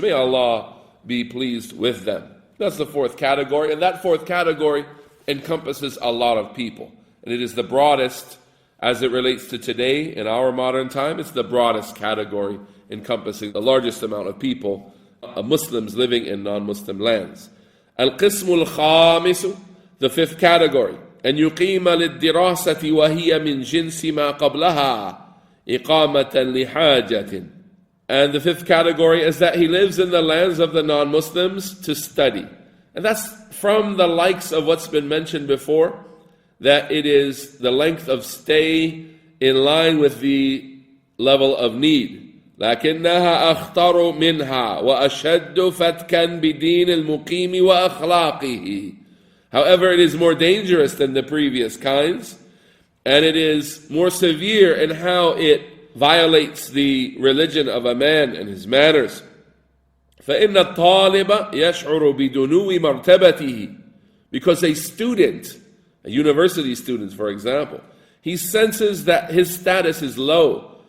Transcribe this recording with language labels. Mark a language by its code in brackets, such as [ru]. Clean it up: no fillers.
[en] May Allah be pleased with them. That's the fourth category, and that fourth category encompasses a lot of people. And it is the broadest as it relates to today in our modern time. It's the broadest category encompassing the largest amount of people, Muslims living in non-Muslim lands. [ar] Al-Qism al-Khamisu, [en] the fifth category, [ar] أن يقيم للدراسة وهي من جنس ما قبلها إقامة لحاجة. [en] And the fifth category is that he lives in the lands of the non-Muslims to study. And that's from the likes of what's been mentioned before, that it is the length of stay in line with the level of need. [ar] لكنها أخطر منها وأشد فتكا بدين المقيم وأخلاقه. [en] However, it is more dangerous than the previous kinds, and it is more severe in how it violates the religion of a man and his manners. [ar] فَإِنَّ الطَّالِبَ يَشْعُرُ بِدُنُوِّ مَرْتَبَتِهِ. [en] Because a student, a university student for example, he senses that his status is low.